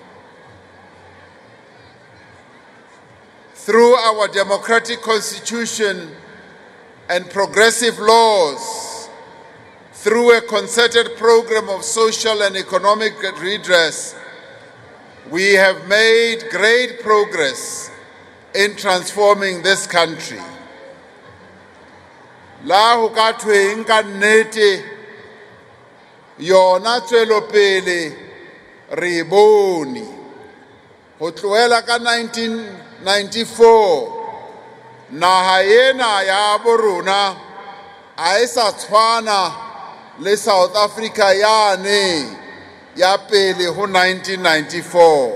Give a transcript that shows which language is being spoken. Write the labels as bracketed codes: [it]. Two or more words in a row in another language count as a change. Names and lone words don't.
[en] Through our democratic constitution and progressive laws, through a concerted program of social and economic redress, we have made great progress in transforming this country. [st] La ho ka thweng ka nnete yona tswelopele re bone ho tlohela ka 1994 naha ena ya borona a esa tshwana le South Africa yane ya pele ho 1994.